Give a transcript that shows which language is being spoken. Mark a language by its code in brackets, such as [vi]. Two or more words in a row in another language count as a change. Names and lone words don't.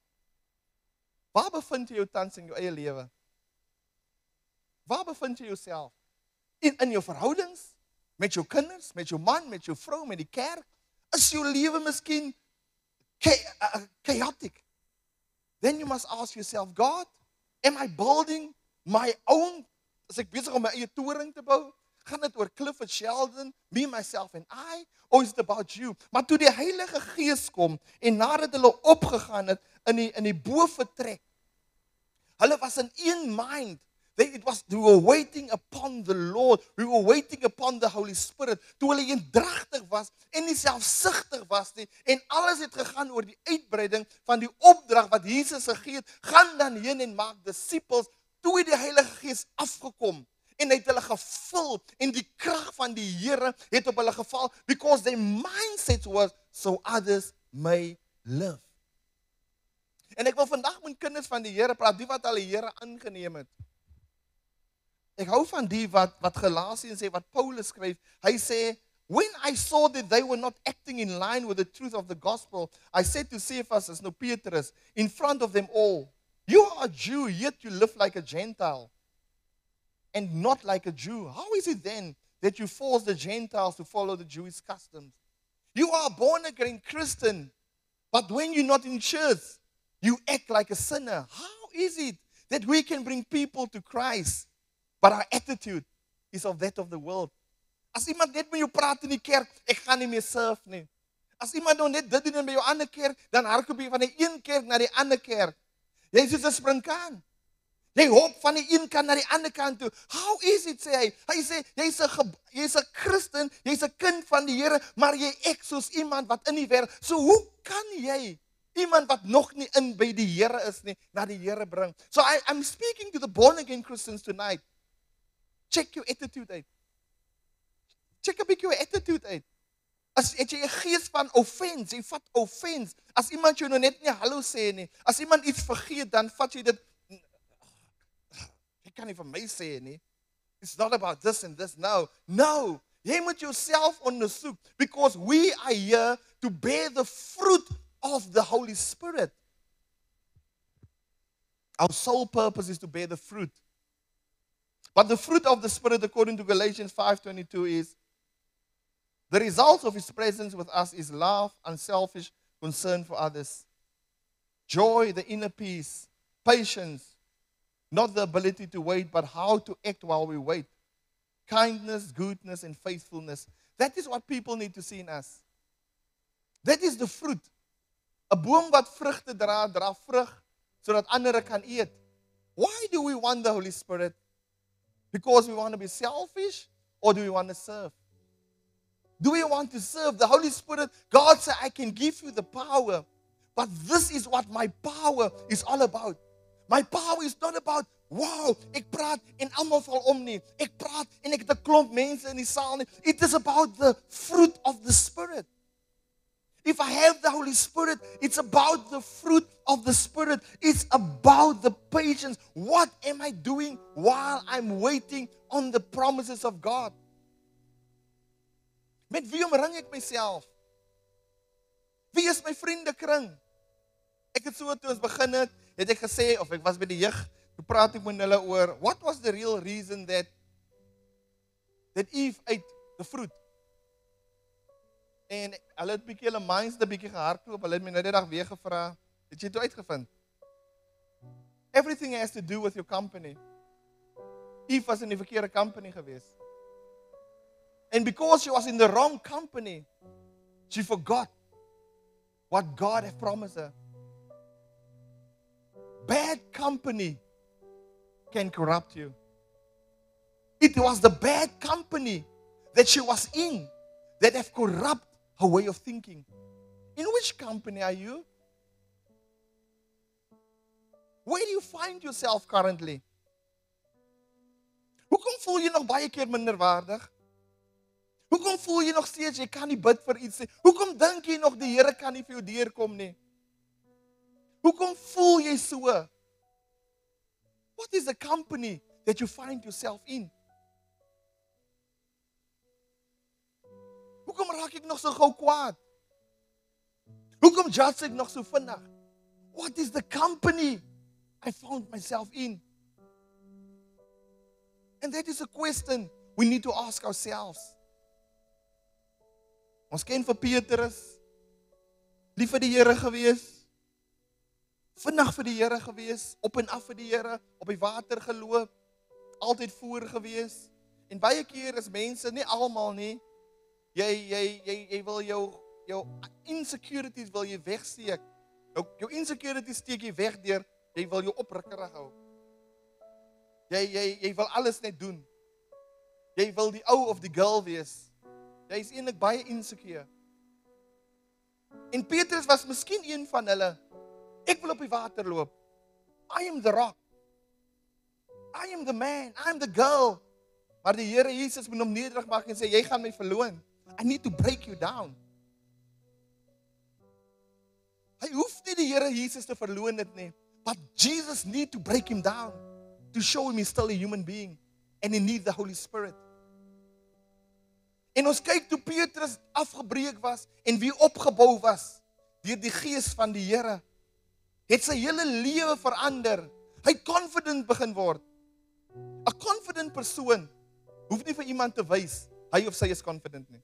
[af] Waar bevind jy jou tans in jou eie lewe? Waar bevind jy jouself? In jou verhoudings? Met jou kinders, met jou man, met jou vrou, met die kerk? Is jou lewe miskien chaotic? [en] Then you must ask yourself, God, am I building my own? [af] Is ek besig om my eie toring te bou? Gaan dit oor Clifford Sheldon, [en] me, myself and I? Or is it about you? [af] Maar toe die Heilige Gees kom en nadat hulle opgegaan het in die bovertrek, hulle was in een mind. [en] They were waiting upon the Lord. We were waiting upon the Holy Spirit. [af] Toe hulle eendragtig was en nie selfsugtig was nie en alles het gegaan oor die uitbreiding van die opdrag wat Jesus gegee het, gaan dan heen en maak disippels. Toe het die Heilige Gees afgekom en hy het hulle gevul en die krag van die Here het op hulle geval [en] because their mindset was so others may live. [af] En ek wil vandag met kinders van die Here praat, die wat al die Here aangeneem het. Ek hou van die wat Galasiërs sê, wat Paulus skryf. Hy sê, [en] when I saw that they were not acting in line with the truth of the gospel, I said to Cephas, no Petrus, in front of them all, you are a Jew, yet you live like a Gentile, and not like a Jew. How is it then that you force the Gentiles to follow the Jewish customs? You are a born-again Christian, but when you're not in church, you act like a sinner. How is it that we can bring people to Christ, but our attitude is of that of the world? [af] As iemand net met jou praat in die kerk, ek gaan nie meer surf nie. As iemand nou net dit doen by jou ander kerk, dan hardloop jy van die een kerk na die ander kerk. Jy is soos 'n springkaan. Jy hop van die een kant na die ander kant toe. [en] How is it, [af] sê hy? Hy sê, jy's 'n Christen, jy's 'n kind van die Here, maar jy ek soos iemand wat in die wêreld. So hoe kan jy iemand wat nog nie in by die Here is nie, na die Here bring? [en] So I'm speaking to the born again Christians tonight. [af] Check jou attitude uit. Check 'n bietjie jou attitude uit. As het jy 'n gees van offense, jy vat offense. As iemand jou nou net nie hallo sê nie, as iemand iets vergeet, dan vat jy dit. Jy kan nie vir my sê nie. [en] It's not about this and this. No. [af] Jy moet jouself ondersoek, [en] because we are here to bear the fruit of the Holy Spirit. Our sole purpose is to bear the fruit. But the fruit of the Spirit, according to Galatians 5:22, is the result of His presence with us is love, unselfish concern for others, joy, the inner peace, patience, not the ability to wait, but how to act while we wait, kindness, goodness, and faithfulness. That is what people need to see in us. That is the fruit. [af] 'n boom wat vrugte dra vrug sodat ander kan eet. [en] Why do we want the Holy Spirit? Because we want to be selfish, or do we want to serve? Do we want to serve? The Holy Spirit, God said, I can give you the power. But this is what my power is all about. My power is not about, [af] wow, ek praat en almal val om nie. Ek praat en ek het 'n klomp mense in die saal nie. [en] It is about the fruit of the Spirit. If I have the Holy Spirit, it's about the fruit of the Spirit. It's about the patience. What am I doing while I'm waiting on the promises of God? [af] Met wie omring ek myself? Wie is my vriendekring? Ek het so toe ons begin het ek gesê, of ek was by die jeug, toe praat ek met hulle oor, [en] what was the real reason that Eve ate the fruit? [af] En hulle het bietjie hulle minds 'n bietjie gehardloop, hulle het my nou die dag weer gevra, het jy toe uitgevind? [en] Everything has to do with your company. [af] Eve was in die verkeerde company gewees. [en] And because she was in the wrong company, she forgot what God had promised her. Bad company can corrupt you. It was the bad company that she was in that have corrupt her way of thinking. In which company are you? Where do you find yourself currently? [af] Hoekom voel jy nog baie keer minderwaardig? Hoekom voel jy nog steeds jy kan nie bid vir iets nie? Hoekom dink jy nog die Here kan nie vir jou deurkom nie? Hoekom voel jy so? [en] What is the company that you find yourself in? [af] Hoekom raak ek nog so gou kwaad? Hoekom judge ek nog so vinnig? [en] What is the company I found myself in? And that is a question we need to ask ourselves. [af] Ons ken vir Petrus, lief vir die Here gewees, vinnig vir die Here gewees, op en af vir die Here, op die water geloop, altyd voor gewees. En baie keer is mense, nie almal nie, jy wil jou insecurities wil jy wegsteek. Jou insecurities steek jy weg deur, jy wil jou oprukkerig hou. Jy wil alles net doen. Jy wil die ou of die girl wees. Jy is eintlik baie insecure. En Petrus was miskien een van hulle. Ek wil op die water loop. [en] I am the rock. I am the man. I am the girl. [af] Maar die Here Jesus moet hom nederig maak en sê, jy gaan my verloon. [en] I need to break you down. [af] Hy hoef nie die Here Jesus te verloon het nie. [en] But Jesus need to break him down. To show him he's still a human being. And he needs the Holy Spirit. [af] En ons kyk toe Petrus afgebreek was en wie opgebou was deur die gees van die Here, het sy hele lewe verander. Hy confident begin word. 'n Confident persoon hoef nie vir iemand te wys hy of sy is confident nie.